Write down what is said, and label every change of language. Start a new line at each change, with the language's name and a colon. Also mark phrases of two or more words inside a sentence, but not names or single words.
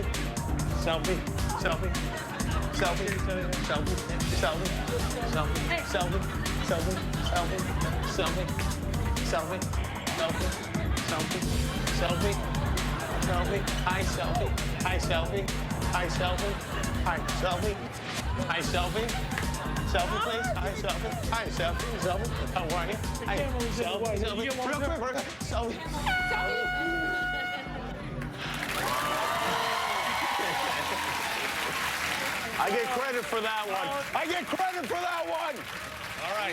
English: Selfie. Selfie. Selfie. Selfie. Selfie. Selfie. Selfie. Selfie. Selfie. Selfie. Selfie. Selfie. Selfie. Selfie. Selfie. Hi, selfie. Hi, selfie. Hi, selfie. Hi, selfie. Hi, selfie. Selfie, please. Hi, selfie. Hi, selfie. Selfie. How are you? Hi, selfie. Selfie. Real quick. Selfie. I get credit for that one. I get credit for that one. All right.